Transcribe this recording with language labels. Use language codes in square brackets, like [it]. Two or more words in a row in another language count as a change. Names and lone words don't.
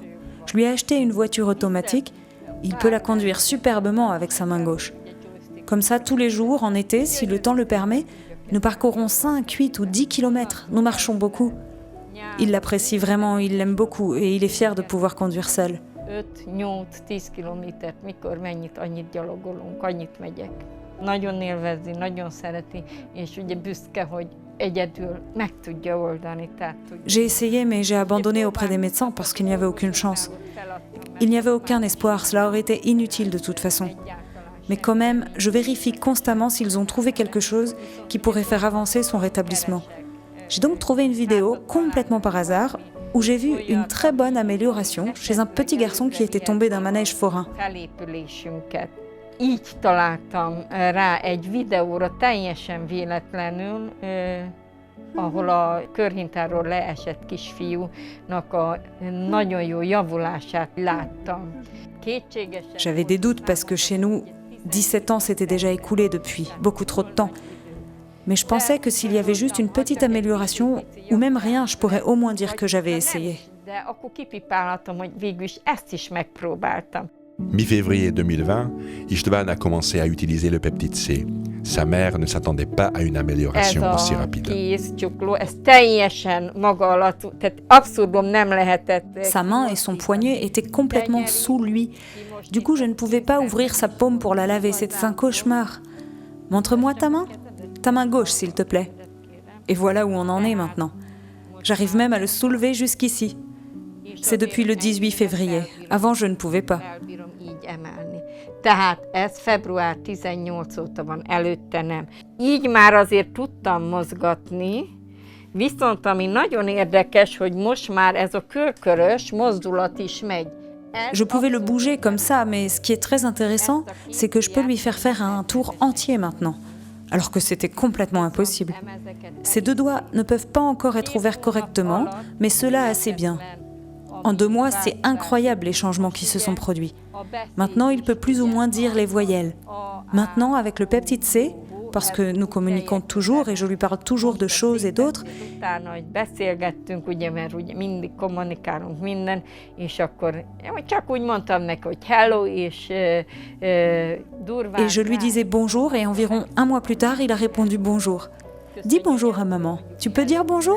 [fr] Je lui ai acheté une voiture automatique. Il peut la conduire superbement avec sa main gauche. Comme ça, tous les jours, en été, si le temps le permet, nous parcourons 5, 8 ou 10 kilomètres. Nous marchons beaucoup. Il l'apprécie vraiment, il l'aime beaucoup et il est fier de pouvoir conduire seul. [hu] 5-8-10 kilométert, mikor mennyit, annyit gyalogolunk, annyit megyek. Nagyon élvezi, nagyon szereti, és ugye büszke, hogy egyedül meg tudja oldani. [fr] J'ai essayé, mais j'ai abandonné auprès des médecins parce qu'il n'y avait aucune chance. Il n'y avait aucun espoir, cela aurait été inutile de toute façon. Mais quand même, je vérifie constamment s'ils ont trouvé quelque chose qui pourrait faire avancer son rétablissement. J'ai donc trouvé une vidéo complètement par hasard. où j'ai vu une très bonne amélioration chez un petit garçon qui était tombé d'un manège forain. [hu] Felépülésünket. Így találtam rá egy videóra teljesen véletlenül, ahol a körhintáról leesett kisfiúnak a nagyon jó javulását láttam. [fr] J'avais des doutes parce que chez nous, 17 ans s'étaient déjà écoulés depuis, beaucoup trop de temps. Mais je pensais que s'il y avait juste une petite amélioration, ou même rien, je pourrais au moins dire que j'avais essayé. [hu] De akkor kipipálhatom, hogy végül is ezt is megpróbáltam. [fr] Mi-février 2020, István a commencé à utiliser le peptide C. Sa mère ne s'attendait pas à une amélioration aussi rapide. [hu] Kézcsukló, ez teljesen maga alatt, tehát abszurdum nem lehetett. [fr] Sa main et son poignet étaient complètement sous lui. Du coup, je ne pouvais pas ouvrir sa paume pour la laver, c'était un cauchemar. Montre-moi ta main gauche, s'il te plaît. Et voilà où on en est maintenant. J'arrive même à le soulever jusqu'ici. C'est depuis le 18 février. Avant, je ne pouvais pas. [hu] Elbírom így emelni. Tehát ez február 18 óta van, előtte nem. Így már azért tudtam mozgatni, viszont ami nagyon érdekes, hogy most már ez a körkörös mozdulat is megy. [fr] Je pouvais le bouger comme ça, mais ce qui est très intéressant, c'est que je peux lui faire un tour entier maintenant, alors que c'était complètement impossible. Ses deux doigts ne peuvent pas encore être ouverts correctement, mais cela assez bien. En 2 mois, c'est incroyable les changements qui se sont produits. Maintenant, il peut plus ou moins dire les voyelles. Maintenant, avec le peptide C, parce que nous communiquons toujours et je lui parle toujours de choses et d'autres, [hu] Utána, hogy beszélgettünk, ugye, mert ugye mindig kommunikálunk minden, és akkor csak úgy mondtam neki, hogy hello, és durván. [fr] et je lui disais bonjour et environ 1 mois plus tard, il a répondu bonjour. Dis bonjour à maman. Tu peux dire bonjour?